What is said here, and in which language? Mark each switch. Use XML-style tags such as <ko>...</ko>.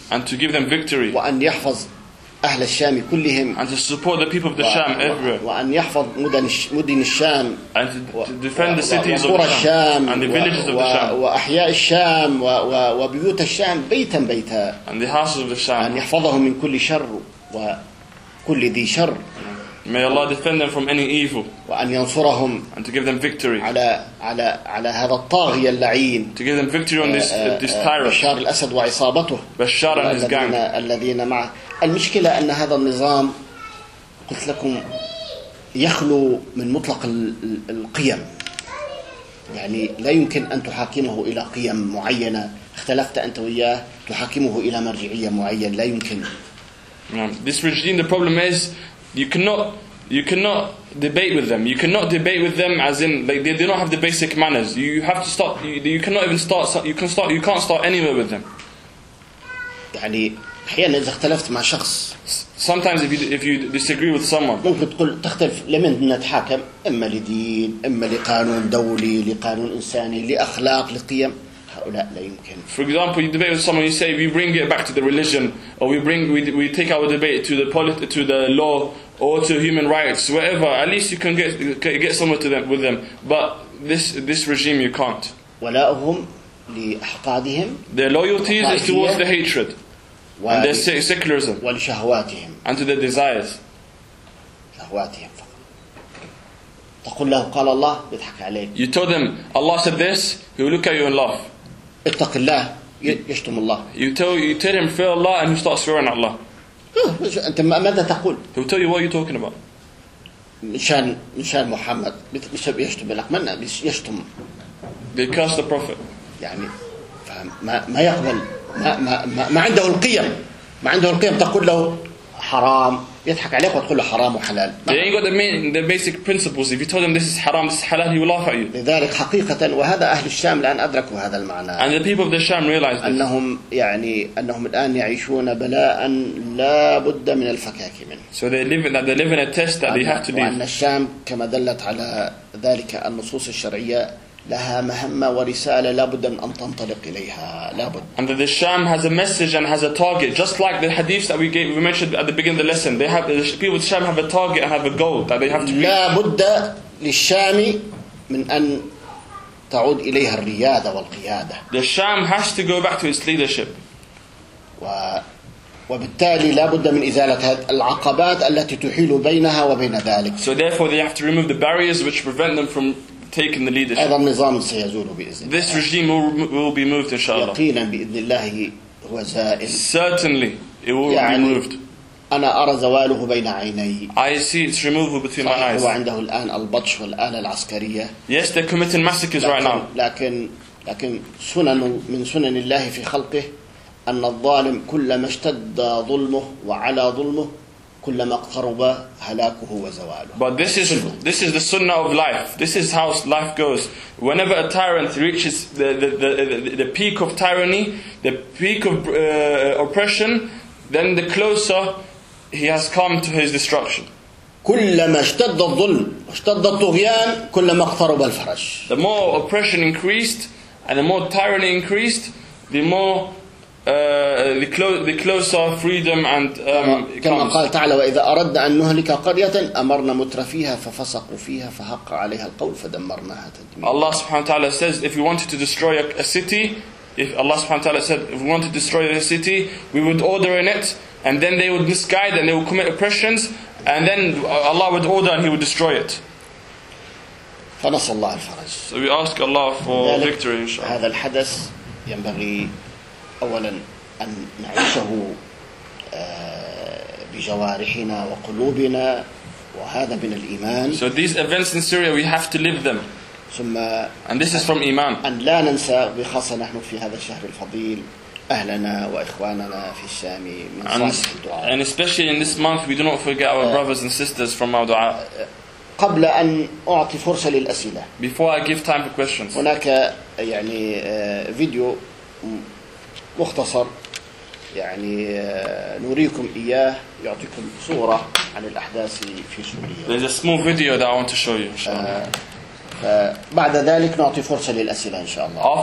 <en>And to give them victory.</en> <ar>وأن يحفظ أهل الشام كلهم.</ar> <en>And to support the people of the Sham everywhere.</en> <ar>وأن يحفظ مدن الشام.</ar> <en>And to defend the cities of the Sham and the villages of the Sham.</en> <ar>وأحياء الشام وبيوت الشام بيتا بيتا.</ar> <en>And the houses of the Sham.</en> <ar>أن يحفظهم من كل شر وكل ذي شر.</ar> <en>May Allah defend them from any evil.</en> <ar>وأن ينصرهم.</ar> <en>And to give them victory.</en> <ar>على على على هذا الطاغية اللعين.</ar> <en>To give them victory on this tyrant.</en> <ar>بشار الأسد وعصابته.</ar> <en>Bashar and his gang.</en> <ar>الذين معه. المشكلة أن هذا النظام قلت لكم يخلو من مطلق القيم يعني لا يمكن أن تحاكمه إلى قيم معينة اختلفت أنت وياه تحاكمه إلى مرجعية معينة لا يمكن.</ar> <en>This regime, the problem is you cannot debate with them. You cannot debate with them as in like they don't have the basic manners. You have to stop. You cannot even start. You can't start anywhere with them.</en> <ar>يعني أحيانا إذا اختلفت مع شخص.</ar> <en>Sometimes if you disagree with someone.</en> <ar>ممكن تقول تختلف لمن نتحاكم إما لدين إما لقانون دولي لقانون إنساني لأخلاق لقيم هؤلاء لا يمكن.</ar> <en>For example, you debate with someone. You say we bring it back to the religion, or we take our debate to the to the law, or to human rights, whatever. At least you can get somewhere with them. But this regime, you can't.</en> <ar>ولاؤهم لأحقادهم.</ar> <en>Their loyalty is towards the hatred. And their secularism.</en> <ar>ولشهواتهم.</ar> <en>And to their desires.</en> <ar>شهواتهم فقط. تقول له قال الله بيضحك عليك.</ar> <en>You told them Allah said this, he will look at you and laugh.</en> <ar>اتق الله يشتم الله.</ar> <en>You tell him fear Allah and he starts swearing at Allah.</en> <ar>أنت ماذا تقول؟</ar> <en>He will tell you what you're talking about.</en> <ar>مشان محمد يشتم لك من يشتم.</ar> <en>They curse the Prophet.</en> <ar>يعني ما يقبل. ما ما ما عنده القيم ما عنده القيم تقول له حرام يضحك عليك وتقول له حرام وحلال.</ar> <en>They ain't got the basic principles. If you told them this is حرام this is حلال, he will laugh at you.</en> <ar>لذلك حقيقة وهذا أهل الشام الآن أدركوا هذا المعنى.</ar> <en>And the people of the Sham realized</en> <ar>أنهم يعني أنهم الآن يعيشون بلاء لا بد من الفكاك منه.</ar> <en>So they live in a test that they have to leave.</en> <ar>وأن الشام كما دلت على ذلك النصوص الشرعية. لها مهمة ورسالة لا بد من أن تنطلق إليها لا بد.</ar> <en>And that the Sham has a message and has a target, just like the hadiths that we mentioned at the beginning of the lesson. They have the people of the Sham have a target and have a goal that they have to reach.</en> <ar>لا بد للشام من أن تعود إليها الريادة والقيادة.</ar> <en>The Sham has to go back to its leadership.</en> <ar>وبالتالي لا بد من إزالة العقبات التي تحيل بينها وبين ذلك.</ar> <en>So therefore, they have to remove the barriers which prevent them from taking the leadership.</en> <ar>هذا النظام سيزول بإذن الله.</ar> <en>This regime will be moved, inshallah.</en> <ar>يقينا بإذن الله وزائل.</ar> <en>Certainly, it will be removed.</en> <ar>أنا أرى زواله بين عيني.</ar> <en>I see its removal between my eyes.</en> <ar>هو عنده الآن البطش والآلة العسكرية.</ar> <en>Yes, they're committing massacres right now.</en> <ar>لكن سنن من سنن الله في خلقه أن الظالم كلما اشتد ظلمه وعلى ظلمه كلما اقترب هلاكه وزواله.</ar> <en>But this is the sunnah of life. This is how life goes. Whenever a tyrant reaches the peak of tyranny, the peak of oppression, then the closer he has come to his destruction.</en> <ar>كلما اشتد الظلم واشتد الطغيان كلما اقترب الفرج.</ar> <en>The more oppression increased and the more tyranny increased, the more the closer freedom and</en> <ar>كما قال تعالى وإذا أردنا أن نهلك قرية أمرنا مترفيها ففسقوا فيها فحق عليها القول فدمرناها تدميرا.</ar> <en>Allah subhanahu wa ta'ala says if you wanted to destroy a city, if Allah subhanahu wa ta'ala said if we wanted to destroy a city, we would order in it and then they would misguide and they would commit oppressions and then Allah would order and he would destroy it.</en> <ar>فنصر الله الفرج.</ar> <en>So we ask Allah for victory inshallah.</en> <ar>هذا الحدث ينبغي أولا أن نعيشه بجوارحنا وقلوبنا وهذا من الإيمان.</ar> <en>So these events in Syria, we have to live them.</en> <ar>ثم</ar> <en>and this is from Iman.</en> <ar>أن لا ننسى بخاصة نحن في هذا الشهر الفضيل أهلنا وإخواننا في الشام من صالح الدعاء.</ar> <en>And especially in this month, we do not forget our brothers and sisters from our dua.</en> <ar>قبل أن أعطي فرصة للأسئلة.</ar> <en>Before I give time for questions.</en> <ar>هناك يعني فيديو مختصر يعني نريكم إياه يعطيكم صورة عن الأحداث في سوريا.</ar> <en>There's a small video that I want to show you.</en> <ar>بعد ذلك نعطي فرصة للأسئلة إن شاء الله.</ar>